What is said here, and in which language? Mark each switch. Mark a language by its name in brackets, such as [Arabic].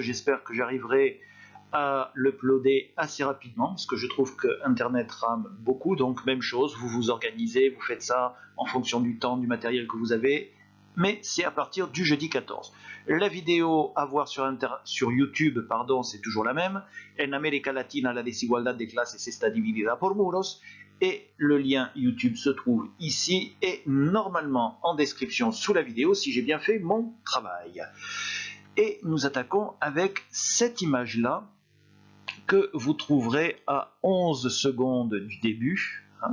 [French] J'espère que j'arriverai à l'uploader assez rapidement, parce que je trouve que Internet rame beaucoup, donc même chose, vous vous organisez, vous faites ça en fonction du temps, du matériel que vous avez, mais c'est à partir du jeudi 14. La vidéo à voir sur YouTube, c'est toujours la même. [Spanish] En América Latina, la desigualdad de clases está dividida por muros. [French] Et le lien YouTube se trouve ici et normalement en description sous la vidéo si j'ai bien fait mon travail. Et nous attaquons avec cette image-là que vous trouverez à 11 secondes du début.